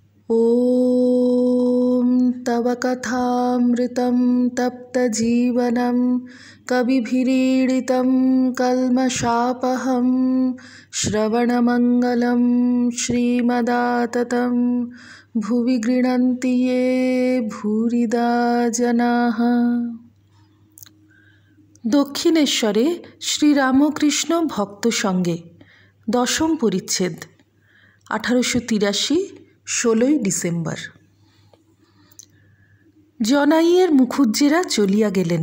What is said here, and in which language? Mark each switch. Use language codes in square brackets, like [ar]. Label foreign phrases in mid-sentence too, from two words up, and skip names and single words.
[sa] ॐ तव कथामृतं तप्तजीवनं कविभिरीडितं कल्मषापहं श्रवणमङ्गलं श्रीमदाततं भुवि गृह्णन्ति ये भूरिदा जनाः। [bn] দক্ষিণেশ্বরে শ্রীরামকৃষ্ণ ভক্ত সঙ্গে দশম পরিচ্ছেদ 1883 16 ডিসেম্বর। জনাইয়ের মুখুজ্জেরা চলিয়া গেলেন।